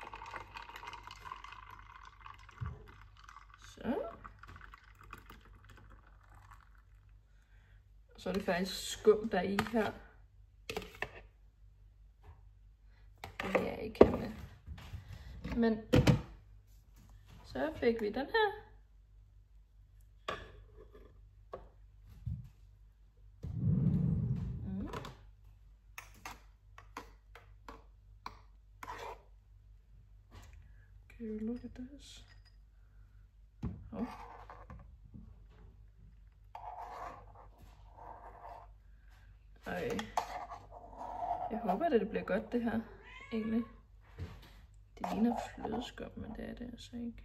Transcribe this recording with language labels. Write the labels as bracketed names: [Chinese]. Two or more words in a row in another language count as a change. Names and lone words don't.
[Danish] Så. Så er det faktisk skum, der er i her. Det vil jeg ikke have med. Men så fik vi den her. [English] Can you look at this? [Danish] Oh. Ej. Jeg håber, at det bliver godt, det her, egentlig. Det ligner flødeskum, men det er det altså ikke.